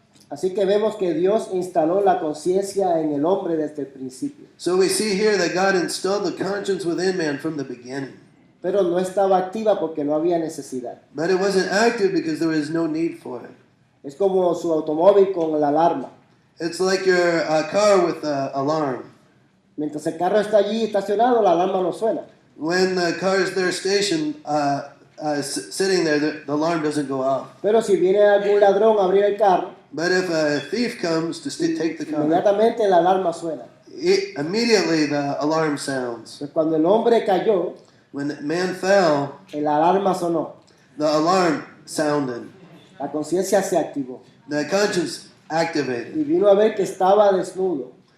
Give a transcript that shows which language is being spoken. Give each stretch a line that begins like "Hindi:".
Spanish: Así que vemos que Dios instaló la conciencia en el hombre desde el principio,
English: So we see here that God installed the conscience within man from the beginning.
Spanish: pero no estaba activa porque no había necesidad.
English: But it wasn't active because there was no need for it.
Spanish: Es como su automóvil con la alarma.
English: It's like your car with an alarm.
Spanish: Mientras el carro está allí estacionado, la alarma no suena.
English: When the car is there stationed, sitting there, the alarm doesn't go off.
Spanish: Pero si viene algún ladrón a abrir el carro,
English: But if a thief comes to take the car,
Spanish: inmediatamente la alarma suena.
English: immediately the alarm sounds.
Spanish: Pues cuando el hombre cayó,
English: When man fell,
Spanish: la alarma sonó.
English: the alarm sounded.
Spanish: La conciencia se activó
English: The conscience activated.
Spanish: y vino a ver que estaba desnudo